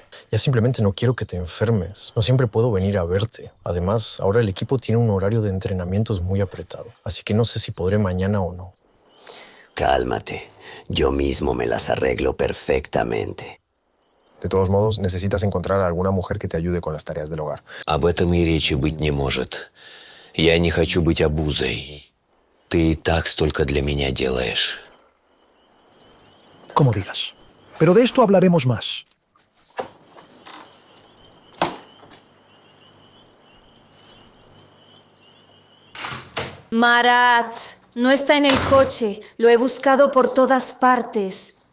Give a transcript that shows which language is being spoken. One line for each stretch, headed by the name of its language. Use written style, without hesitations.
Spanish: Ya simplemente no quiero que te enfermes. No siempre puedo venir a verte. Además, ahora el equipo tiene un horario de entrenamientos muy apretado. Así que no sé si podré mañana o no. Cálmate. Yo mismo me las arreglo perfectamente. De todos modos, necesitas encontrar a alguna mujer que te ayude con las tareas del hogar.
Russian: Об этом и речи быть не может. Я не хочу быть обузой. Ты и так столько для меня делаешь.
Spanish: Como digas. Pero de esto hablaremos más. Marat, no está en el coche. Lo he buscado por todas partes.